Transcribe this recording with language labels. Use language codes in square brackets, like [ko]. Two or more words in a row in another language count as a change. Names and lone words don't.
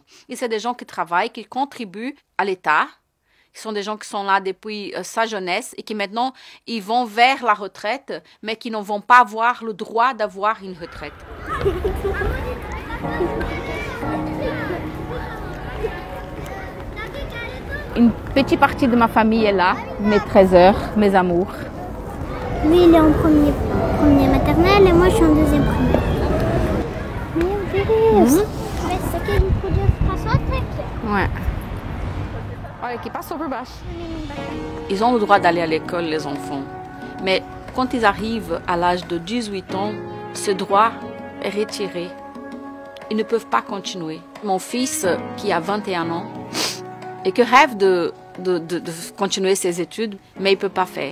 [fr] Et c'est des gens qui travaillent, qui contribuent à l'État. Ce sont des gens qui sont là depuis sa jeunesse et qui maintenant, ils vont vers la retraite, mais qui ne vont pas avoir le droit d'avoir une retraite. Une petite partie de ma famille est là, mes trésors, mes amours. Lui, il est en premier maternelle et moi, je suis en deuxième primaire. [pt] Meu Deus! Mas isso aqui a gente podia ficar só até aqui. [fr] Ouais. [pt] Olha, qui passe por baixo. [fr] Ils ont le droit d'aller à l'école, les enfants. Mais quand ils arrivent à l'âge de 18 ans, ce droit est retiré. Ils ne peuvent pas continuer. Mon fils, qui a 21 ans, et qui rêve de continuer ses études, mais il ne peut pas faire.